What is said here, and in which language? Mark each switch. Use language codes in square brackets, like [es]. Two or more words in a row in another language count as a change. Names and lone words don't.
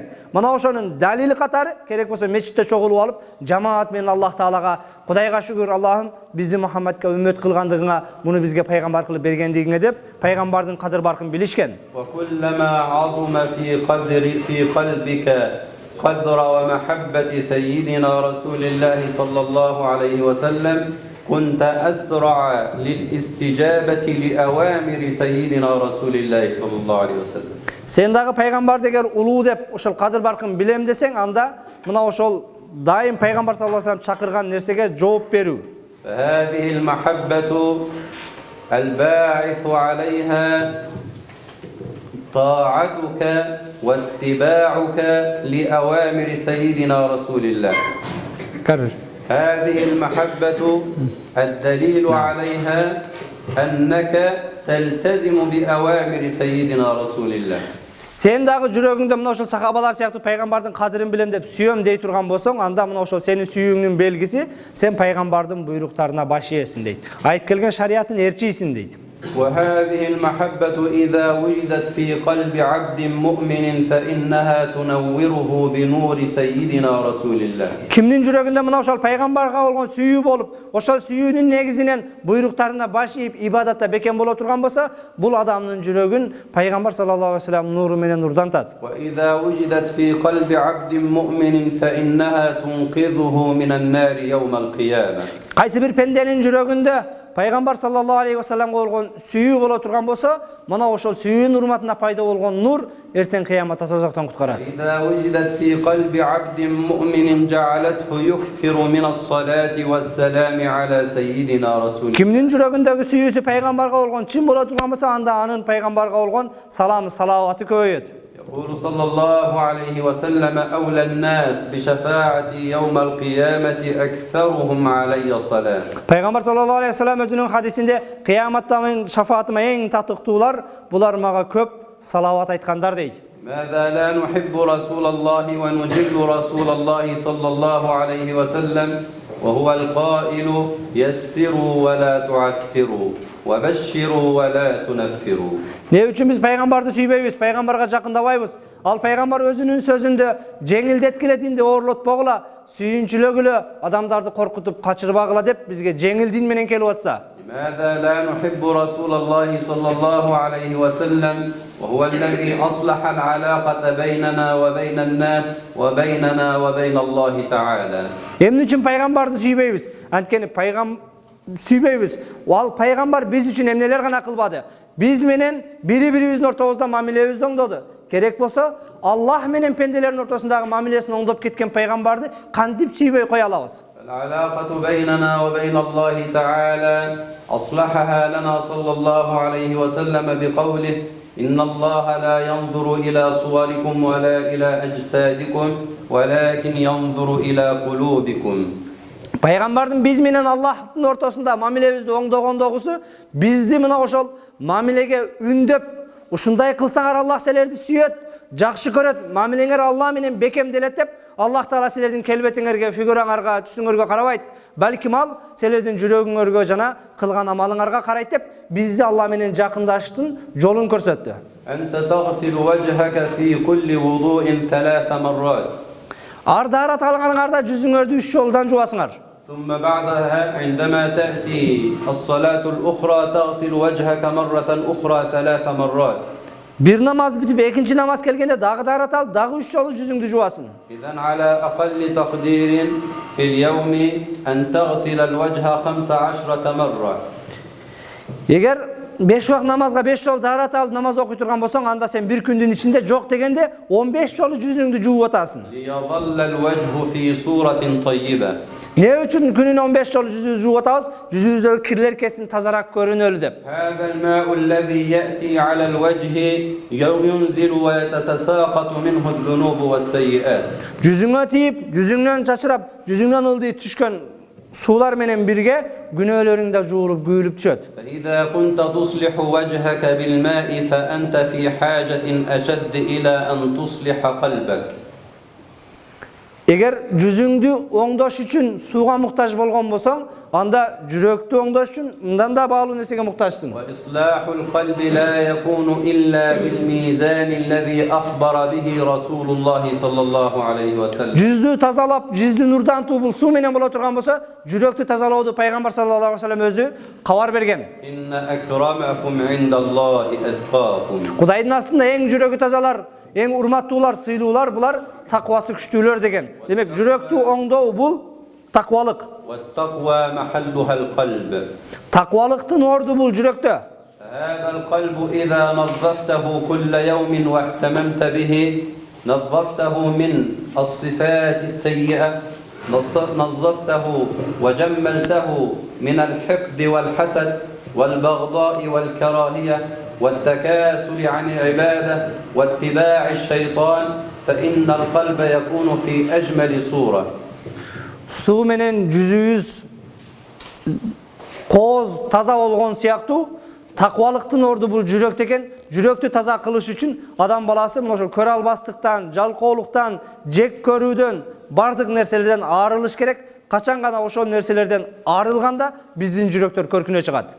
[ky] Мына ошонун далили катары керек болсо мечитте чогулуп алып, жамаат менен Аллах Таалага Кудайга шүгүр, Аллахым бизди Мухаммадка үммөт кылгандыгыңа, муну бизге пайгамбар кылып бергендигиңе деп пайгамбардын кадыр баркын билишкен. [ar] وكلما عظم في قلبك قدر ومحبة سيدنا رسول الله صلى الله عليه وسلم كنت أسرع للاستجابة لأوامر سيدنا رسول الله صلى الله عليه وسلم. [ky] Sen dagы пайгамбар дегер улуу деп ошол кадыр баркын билем десең, анда мына ошол дайым пайгамбар [ar] صلى الله عليه وسلم [ky] чакырган нерсеге жооп берүү. [ar] فهذه المحبة الباعث عليها طاعتك واتباعك لأوامر سيدنا رسول الله. كرر. هذه المحبة الدليل عليها أنك تلتزم بأوامر سيدنا رسول الله. [ky] Sen дагы жүрөгүңдө мына ошол сахабалар сыяктуу пайгамбардын кадырын билем деп сүйөм дей турган болсоң, анда мына ошол сенин сүйүүңдүн белгиси, сен пайгамбардын буйруктарына баш ийесиң дейт. Айтып келген шариаттын ээрчийсиң дейт. [ar] وهذه المحبة إذا وجدت في قلب عبد مؤمن فإنها تنوره بنور سيدنا رسول الله. [ky] Кимдин жүрөгүндө мына ошол пайгамбарга болгон сүйүү болуп, ошол сүйүүнүн негизинен буйруктарына баш ийип ибадатта бекем боло турган болсо, бул адамдын жүрөгүн пайгамбар [ar] صلى الله عليه وسلم [ky] нуру менен нурдантат. [ar] وإذا وجدت في قلب عبد مؤمن فإنها تنقذه من النار يوم القيامة. [ky] Кайсы бир пенденин жүрөгүндө пайгамбар [ar] صلى الله عليه [ky] вассаламга болгон сүйүү боло турган болсо, мына ошол сүйүүнүн урматына пайда болгон нур эртең кыяматта тозоктон куткарат. [ar] إذا وجدت في قلب عبد مؤمن جعلته يكثر من الصلاة والسلام على سيدنا رسول الله. [ky] Кимдин жүрөгүндөгү сүйүүсү пайгамбарга болгон чын боло турган болсо, анда анын пайгамбарга болгон саламы, салаваты көбөйөт. [ar] يقول صلى الله عليه وسلم أولى الناس بشفاعتي يوم القيامة أكثرهم علي صلاة. [ky] Пайгамбар [ar] صلى الله عليه وسلم [ky] өзүнүн хадисинде кыяматта мен шафаатыма эң татыктуулар булар мага көп салават айткандар дейт. [ar] ماذا لا نحب رسول الله ونجل رسول الله صلى الله عليه وسلم وهو القائل يسروا ولا تعسروا وبشروا ولا تنفروا. [ky] Ne үчүн биз пайгамбарды сүйбөйбүз, пайгамбарга жакындабайбыз? Ал пайгамбар өзүнүн сөзүндө жеңилдеткиле динди ooрлотпогула, сүйүнчүлөгүлө, адамдарды коркутуп качырбагыла деп бизге жеңил дин менен келип атса. [ar] لماذا لا نحب رسول الله صلى الله عليه وسلم وهو الذي أصلح العلاقة بيننا وبين الناس وبيننا وبين الله تعالى. [ky] Эмне үчүн пайгамбарды сүйбөйбүз? Анткени сүйбөйбүз. Ал пайгамбар биз үчүн эмнелер гана кылбады? Биз менен бири-бирибиздин ортобузда мамилебизди оңдоду. Керек болсо, Аллах менен пенделердин ортосундагы мамилесин оңдоп кеткен пайгамбарды кантип сүйбөй кое алабыз? [ar] العلاقة بيننا وبين الله تعالى أصلحها لنا صلى الله عليه وسلم بقوله إن الله لا ينظر إلى صوركم ولا إلى أجسادكم ولكن ينظر إلى قلوبكم. [ky] Пайгамбардын биз менен Аллахтын ортосунда мамилебизди оңдогондогусу бизди мына ошол мамилеге үндөп, ушундай кылсаңар Аллах силерди сүйөт, жакшы көрөт, мамилеңер Аллах менен бекемделет деп Аллах Таала силердин келбетиңерге, фигураңарга, түсүңөргө карабайт, балким ал силердин жүрөгүңөргө жана кылган амалыңарга карайт деп бизди Аллах менен жакындаштын жолун көрсөттү. [ar] أنت تغسل وجهك في كل وضوء 3 مرات. [ky] Ар даарат алганыңарда жүзүңөрдү 3 жолдан жуасыңар. [ar] ثم بعدها عندما تأتي الصلاة الأخرى تغسل وجهك مرة أخرى 3 مرات. [ky] Бир намаз бүтүп, экинчи намаз келгенде дагы даарат алып, дагы 3 жолу жүзүңдү жуасың. [ar] إذن على أقل تقدير في اليوم أن تغسل الوجه 15 مرة. [ky] Эгер 5 вакыт намазга 5 жол даарат алып намаз окуй турган болсоң, анда сен бир күндүн ичинде жок дегенде 15 жолу жүзүңдү жууп атасың. [ar] ليظل الوجه في صورة طيبة. [ky] Ne үчүн күнүнө 15 жолу жүзүбүздү жууп атабыз? Жүзүбүздөгү кирлер кесин тазараак көрүнөлү деп. [ar] هذا الماء الذي يأتي على الوجه ينزل ويتساقط منه الذنوب والسيئات. [ky] Жүзүңө тийип, жүзүңдөн чачырап, жүзүңдөн ылдый түшкөн суулар менен бирге күнөөлөрүң да жуулуп, күйүлүп түшөт. [ar] فإذا كنت تصلح وجهك بالماء فأنت في حاجة أشد إلى أن تصلح قلبك. [ky] Эгер жүзүңдү оңдош үчүн сууга муктаж болгон болсоң, анда жүрөктү оңдош үчүн мындан да баалуу нерсеге муктажсың. [ar] وإصلاح القلب لا يكون إلا بالميزان الذي أخبر به رسول الله صلى الله عليه وسلم. [ky] Жүздү тазалап, жүздү нурдантуу бул суу менен боло турган болсо, жүрөктү тазалооду пайгамбар [ar] صلى الله عليه وسلم [ky] өзү кабар берген. [ar] إن أكرمكم عند الله أتقاكم. [ky] Кудайдын астында эң жүрөгү тазалар, эң урматтуулар, сыйлуулар булар таквасы күчтүүлөр деген. Демек, жүрөктү оңдоо бул таквалык. [ar] والتقوى محلها القلب. [ky] Таквалыктын орду бул жүрөктө. [ar] هذا القلب إذا نظفته كل يوم واهتممت به نظفته من الصفات السيئة نظفته وجملته من الحقد والحسد والبغضاء والكراهية والتكاسل عن العبادة واتباع الشيطان فإن القلب يكون في أجمل صورة. [ky] Суу менен жүзүбүз кооз таза болгон сыяктуу, Takvalıktın ordu bul жүрөктө экен. Жүрөктү таза кылыш үчүн адам баласы мына ошо көрө албастыктан, жалкоолуктан, жек көрүүдөн, бардык нерселерден арылыш керек. Качан гана ошол нерселерден арылганда биздин жүрөктөр көркүнө чыгат.